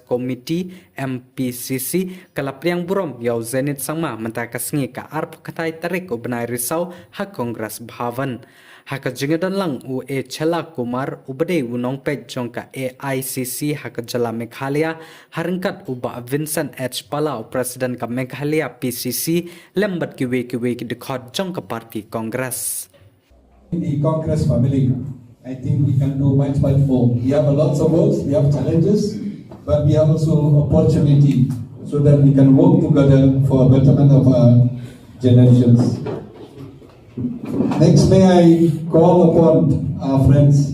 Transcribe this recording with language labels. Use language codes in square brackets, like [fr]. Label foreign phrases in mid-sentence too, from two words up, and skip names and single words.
[kha] Committee MPCC kala Pdiang Burom yaw Zenith Sangma menta ka sngi ka arp katai tarik u benai risau ha congress bhavan haka jingadan lang u e chela kumar ubade unong pet jong ka AICC haka jala Meghalaya harangkat uba Vincent H Palau president ka Meghalaya PCC lembat kiwe ki dekhot jong ka party congress. [en] The congress family, I think we can do much more. We have a lots of works, we have challenges, but we have also opportunity so that we can work together for a betterment of our generations. Next, may I call upon our friends.